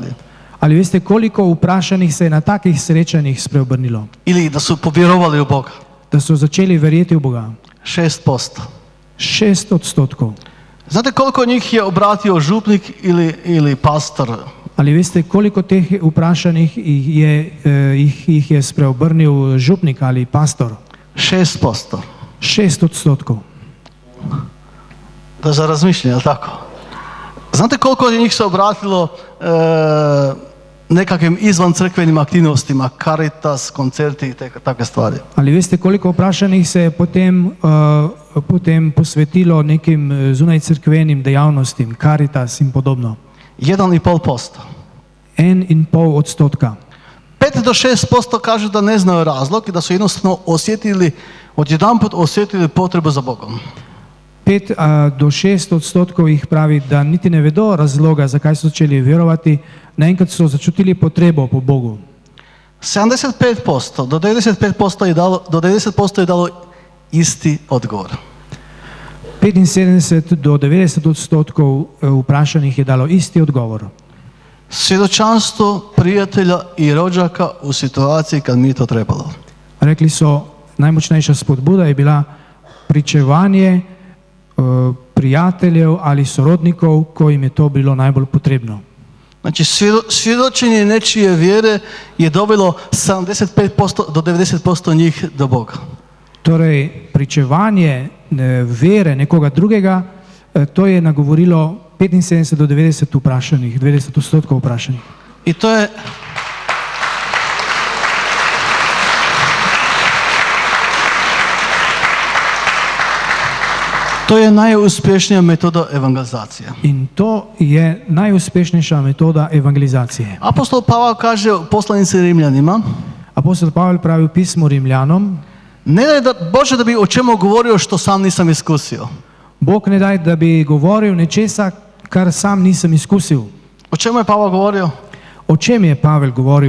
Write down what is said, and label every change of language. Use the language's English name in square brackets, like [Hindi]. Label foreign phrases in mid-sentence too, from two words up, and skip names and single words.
[Slovenian] Ali veste, koliko vprašanih se je na takih srečanjih spreobrnilo? [Croatian] Ili da su povjerovali u Boga? [Slovenian] Da so začeli verjeti v Boga? [Croatian] 6%. [Slovenian] 6%. [Croatian] Znate koliko njih je obratio župnik ili pastor? [Slovenian] Ali veste, koliko teh vprašanih jih je spreobrnil župnik ali pastor? [Croatian] 6%. [Slovenian] 6%. [Croatian] Da za razmišljanje, je li tako? Znate koliko njih se obratilo nekakvim izvan crkvenim aktivnostima, Caritas, koncerti i takve stvari? [Slovenian] Ali veste, koliko vprašanih se je potem posvetilo nekim zunaj crkvenim dejavnostim, Caritas in podobno? [Croatian] 1,5%. [Slovenian] 1,5%. [Croatian] 5 do 6% kažu da ne znaju razlog i da su jednostavno odjedanput osjetili potrebu za Bogom. [Slovenian] 5 do 6% jih pravi, da niti ne vedo razloga, zakaj so začeli verovati, naenkrat so začutili potrebo po Bogu. [Croatian] 75% do 90% je dalo isti odgovor. [Slovenian] 75 do 90% vprašanih je dalo isti odgovor. [Croatian] Svjedočanstvo prijatelja i rođaka u situaciji kad mi je to trebalo. [Slovenian] Rekli so, najmočnejša spodbuda je bila pričevanje prijateljev ali sorodnikov, kojim je to bilo najbolj potrebno. [Croatian] Znači, svjedočenje nečije vjere je dovelo 75% do 90% njih do Boga. [Slovenian] Torej, pričevanje vere nekoga drugega, to je nagovorilo 75 do 90 vprašanih, 90% vprašanih. [Croatian] I to je najuspješnija metoda evangelizacije. [Slovenian] In to je najuspešnejša metoda evangelizacije. [Croatian] Apostol Pavel kaže u poslanici Rimljanima, [Slovenian] Apostol Pavel pravi u pismu Rimljanom, [Croatian] ne daj da Bože da bi o čemu govorio što sam nisam iskusio. [Slovenian] Bog ne daj da bi govoril nečesa, kar sam nisam iskusil. [Croatian] O čemu je Pavel govorio? [Slovenian] O čem je Pavel govoril?